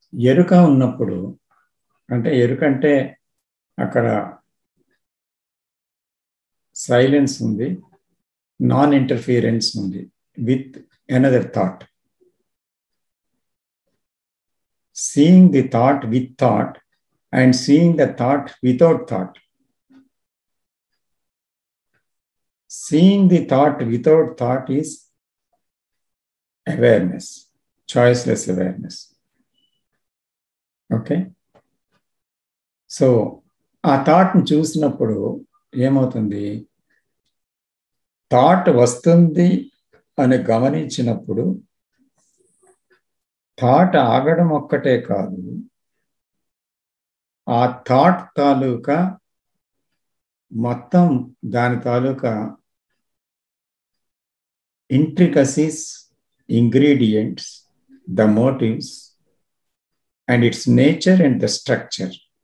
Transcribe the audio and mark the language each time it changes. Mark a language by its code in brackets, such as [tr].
[te] ఎరుక ఉన్నప్పుడు, అంటే ఎరుక అంటే అక్కడ సైలెన్స్ ఉంది, నాన్ ఇంటర్ఫియరెన్స్ ఉంది [en] With another thought. Seeing the thought with thought and seeing the thought without thought. Seeing the thought without thought is awareness, choiceless awareness. Okay? [te] So, ఆ థాట్ని చూసినప్పుడు ఏమవుతుంది? థాట్ వస్తుంది అని గమనించినప్పుడు థాట్ ఆగడం ఒక్కటే కాదు, ఆ థాట్ తాలూకా మొత్తం దాని తాలూకా intricacies, ingredients, [en] The motives and its nature and the structure.